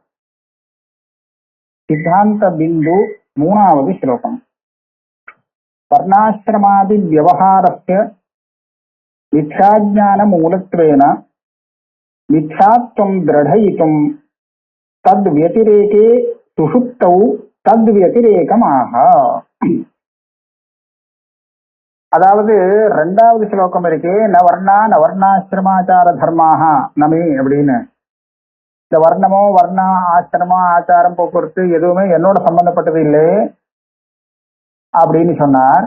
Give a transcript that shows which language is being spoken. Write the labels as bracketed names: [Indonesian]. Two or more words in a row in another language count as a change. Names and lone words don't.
[Tamil] சித்தாந்த பிந்து மூணாவது ஸ்லோகம். [Sanskrit] वर्णाश्रमादि व्यवहारस्य मिथ्याज्ञानमूलत्वेन मिथ्यात्वं दृढयितुं तद्व्यतिरेके सुषुप्तौ तद्व्यतिरेकमाह. [Tamil] அதாவது ரெண்டாவது ஸ்லோகம் இருக்கு, [Sanskrit] नवर्णा नवर्णाश्रमाचार धर्माः नमे [Tamil] அப்படின்னு. இந்த வர்ணமோ வர்ணா ஆசிரமோ ஆச்சாரம் போக்குவரத்து எதுவுமே என்னோட சம்பந்தப்பட்டது இல்லை அப்படின்னு சொன்னார்.